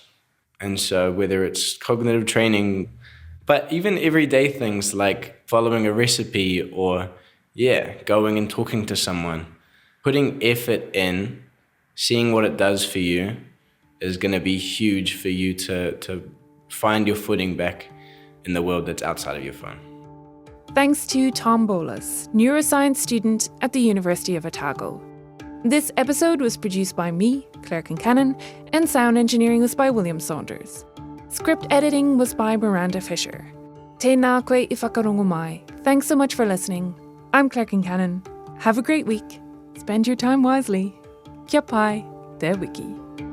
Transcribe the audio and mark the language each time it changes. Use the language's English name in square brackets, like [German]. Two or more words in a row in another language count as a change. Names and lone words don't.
[English] And so whether it's cognitive training, but even everyday things like following a recipe or, going and talking to someone, putting effort in, seeing what it does for you is going to be huge for you to find your footing back in the world that's outside of your phone. Thanks to Tom Bolus, neuroscience student at the University of Otago. This episode was produced by me, Claire Kincannon, and sound engineering was by William Saunders. Script editing was by Miranda Fisher. [Māori] Tēnā koe I whakarongo mai. [English] Thanks so much for listening. I'm Claire Kincannon. Have a great week. Spend your time wisely. [Māori] Kia pai, te wiki.